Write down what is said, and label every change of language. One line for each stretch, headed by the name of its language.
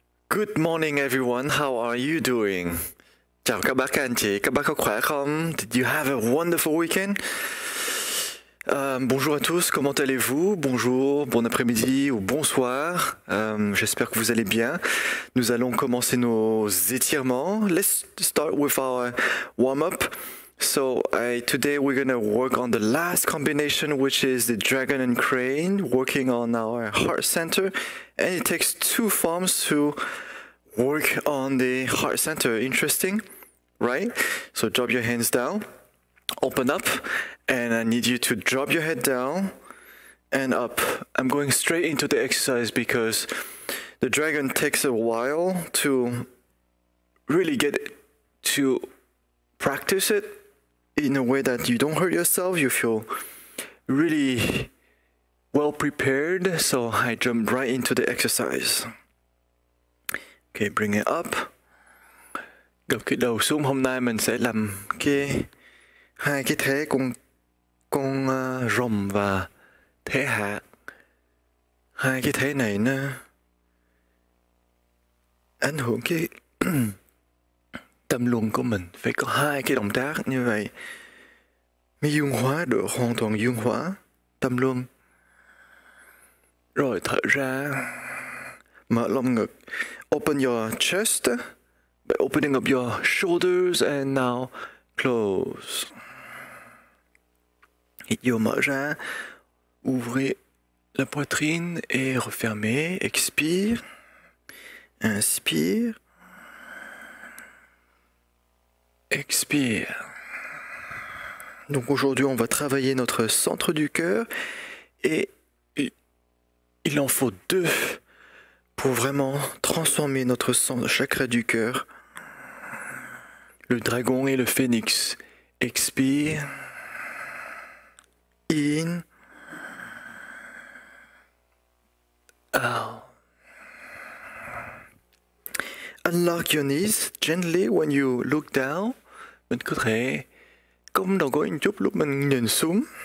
English: Good morning everyone, how are you doing?
Vietnamese: Chào các bác, các anh chị, các bác có khỏe không?
English: Did you have a wonderful weekend?
French: Bonjour à tous, comment allez-vous? Bonjour, bon après-midi ou bonsoir. J'espère que vous allez bien. Nous allons commencer nos étirements.
English: Let's start with our warm-up. So today we're going to work on the last combination, which is the dragon and crane, working on our heart center. And it takes two forms to work on the heart center. Interesting, right? So drop your hands down, open up, and I need you to drop your head down and up. I'm going straight into the exercise because the dragon takes a while to really get to practice it in a way that you don't hurt yourself, you feel really well prepared. So I jump right into the exercise. Okay, bring it up.
Vietnamese: Gập cái đầu xuống. Hôm nay mình sẽ làm hai cái thế con rồng và thế hạt. Hai cái thế này nó ảnh hưởng cái tâm luân của mình. Phải có hai cái động tác như vậy mới dương hóa được, hoàn toàn dương hóa tâm luân. Rồi thở ra, mở lồng ngực.
English: Open your chest by opening up your shoulders and now close.
Vietnamese: Hít vô, mở ra,
French: ouvrez la poitrine et refermez. Expire, inspire, expire. Donc aujourd'hui, on va travailler notre centre du cœur et il en faut deux pour vraiment transformer notre chakra du cœur. Le dragon et le phénix. Expire.
English: In. Out. Unlock your knees gently when you look down.
Vietnamese: Mình có thể cong đầu gối một chút lúc mình nhìn xuống.